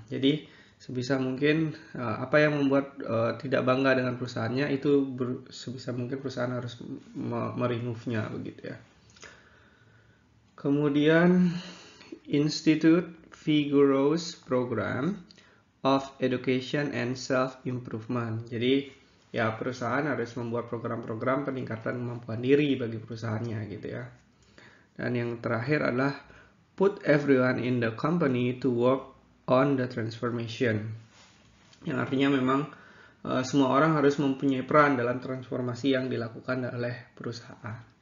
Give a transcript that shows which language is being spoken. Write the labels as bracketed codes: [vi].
[id] Jadi sebisa mungkin apa yang membuat tidak bangga dengan perusahaannya itu sebisa mungkin perusahaan harus meremove-nya begitu ya. Kemudian [en] institute vigorous program of education and self-improvement. [id] Jadi ya, perusahaan harus membuat program-program peningkatan kemampuan diri bagi perusahaannya gitu ya. Dan yang terakhir adalah [en] put everyone in the company to work on the transformation. [id] Yang artinya memang semua orang harus mempunyai peran dalam transformasi yang dilakukan oleh perusahaan.